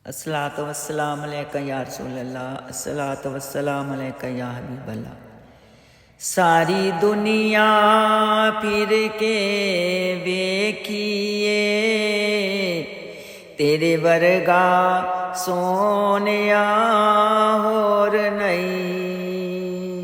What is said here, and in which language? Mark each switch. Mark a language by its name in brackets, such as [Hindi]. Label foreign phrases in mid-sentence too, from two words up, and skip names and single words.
[Arabic] الصلاة والسلام عليك يا رسول الله، الصلاة والسلام عليك يا حبيب الله. [Punjabi] ساری دنیا پھر کے ویکھیے، تیرے ورگا سوہنیا ہور نہیں.